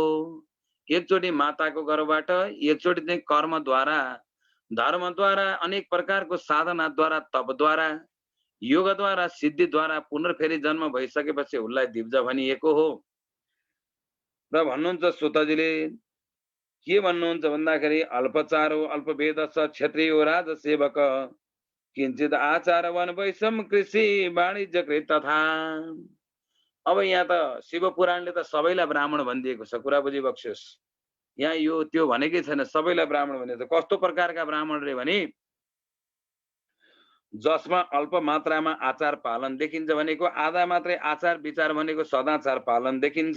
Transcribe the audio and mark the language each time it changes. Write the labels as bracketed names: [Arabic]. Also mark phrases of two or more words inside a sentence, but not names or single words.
[Nepali] एकचोटि माताको गर्भबाट, एकचोटि चाहिँ कर्मद्वारा, धर्मद्वारा, अनेक प्रकारको साधनाद्वारा, तपद्वारा, योगद्वारा, सिद्धिद्वारा पुनर्फेरि जन्म भइसकेपछि उसलाई दिव्ज भनिएको हो। र भन्नुहुन्छ सुतजीले के भन्नुहुन्छ भन्दाखेरि, [Sanskrit] अल्पचारो अल्पवेद छ क्षत्रियो राजसेवक किञ्चित आचारवन वैषम कृषि वाणिज्य कृत तथा। [Nepali] अब यहाँ त शिव पुराणले त सबैलाई ब्राह्मण भनिदिएको छ, कुरा बुझी बक्सोस्। यहाँ यो त्यो भनेकै छैन, सबैलाई ब्राह्मण भनेको छ। कस्तो प्रकारका ब्राह्मण रे भने, जसमा अल्प मात्रामा आचार पालन देखिन्छ भनेको आधा मात्रै आचार विचार भनेको सदाचार पालन देखिन्छ।